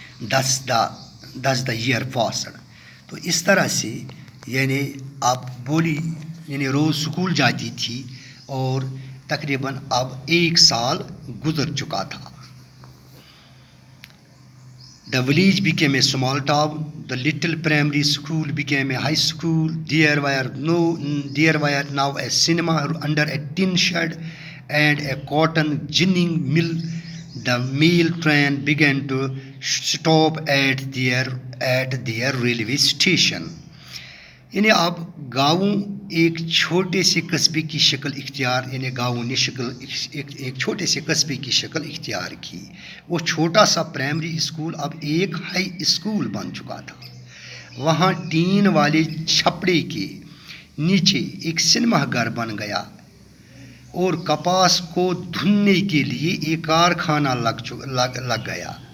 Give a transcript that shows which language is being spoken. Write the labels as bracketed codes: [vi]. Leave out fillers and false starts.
[en] This the year passed. [ur] تو اس طرح سے اب بولی روز اسکول جاتی تھی اور تقریباً اب 1 سال گزر چکا تھا. [en] The village became a small town. The little primary school became a high school. There were now a cinema under a tin shed and a cotton ginning mill. The mail train began to stop at their railway station. [ur] اب گاؤں ایک چھوٹے سے قصبے کی شکل اختیار گاؤں نے ایک چھوٹے سے قصبے کی شکل اختیار کی. وہ چھوٹا سا پرائمری اسکول اب ایک ہائی اسکول بن چکا تھا. وہاں ٹین والے چھپڑے کے نیچے ایک سنیما گھر بن گیا اور کپاس کو دھلنے کے لیے ایک کارخانہ لگ گیا.